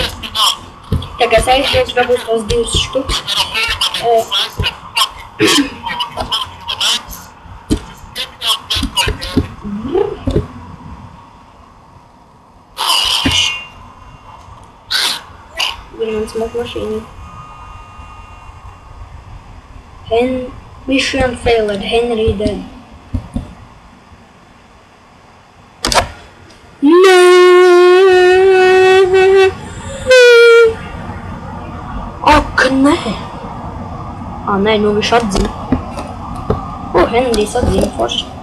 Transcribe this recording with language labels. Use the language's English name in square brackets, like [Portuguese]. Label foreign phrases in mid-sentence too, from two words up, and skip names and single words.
[Latvian] Tā kā es aizbraucu, varbūt tos 2 štuks. Ir man smok mašīna. [English] Mission failed. Henry dead. [Latvian] Nē. Nē, nu viņš atzina. Henrijs atzina forši.